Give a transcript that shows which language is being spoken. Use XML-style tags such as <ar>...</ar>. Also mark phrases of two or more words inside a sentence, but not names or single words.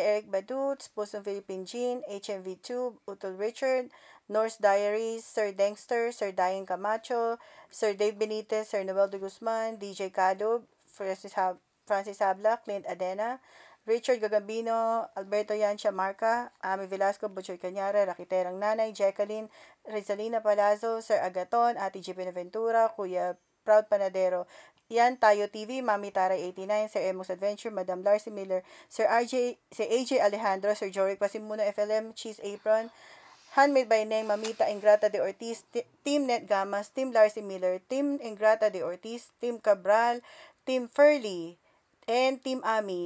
<en>Eric Badut, Pusong Philippine Jean, HMV2, Utol Richard, Norse Diaries, Sir Dengster, Sir Diane Camacho, Sir Dave Benitez, Sir Noel de Guzman, DJ Cadog, Francis Habla, Clint Adena, Richard Gagambino, Alberto Yancia Marca, Ami Velasco, Butchoy Cañara, Rakiterang Nanay, Jacqueline, Rizalina Palazzo, Sir Agaton, Ati G. Benaventura, Kuya Proud Panadero, Yan Tayo TV, Mami Taray 89, Sir Emos Adventure, Madam Larcy Miller, Sir AJ Alejandro, Sir Jorik Pasimuno FLM, Cheese Apron, Handmade by Neng, Mamita Ingrata de Ortiz, Team Net Gamas, Team Larcy Miller, Team Ingrata de Ortiz, Team Cabral, Team Furley, and Team Ami.</en>